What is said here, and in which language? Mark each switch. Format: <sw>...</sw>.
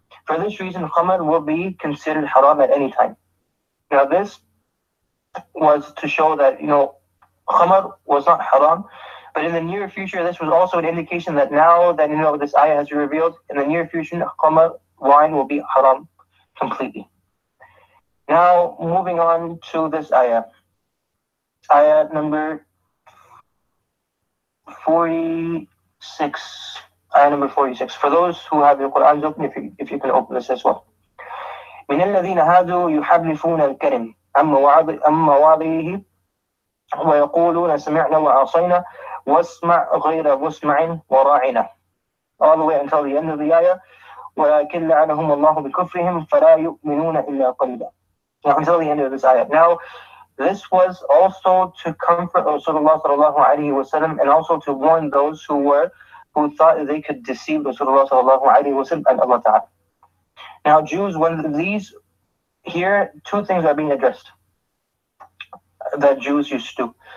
<en>For this reason, khamar will be considered haram at any time. Now this was to show that, khamar was not haram, but in the near future, this was also an indication that now that, this ayah has been revealed, in the near future, khamar, wine, will be haram completely. Now, moving on to this ayah. Ayah number 46. Ayah number 46. For those who have your Qur'ans open, if you can open this as well.</en> <ar>من الذين هادوا يحرفون الكلم عن مواضعه ويقولون سمعنا وعصينا واسمع غير مسمع وراعنا.</ar> <en>All the way until the end of the ayah.</en> <ar>ولكن لعنهم الله بكفرهم فلا يؤمنون إلا قليلا.</ar> <en>Until the end of this ayah. Now, this was also to comfort Rasulullah sallallahu alaihi wasallam, and also to warn those who thought they could deceive Rasulullah sallallahu alaihi wasallam and Allah Ta'ala. Now, Jews, when these here, two things are being addressed that Jews used to do.</en>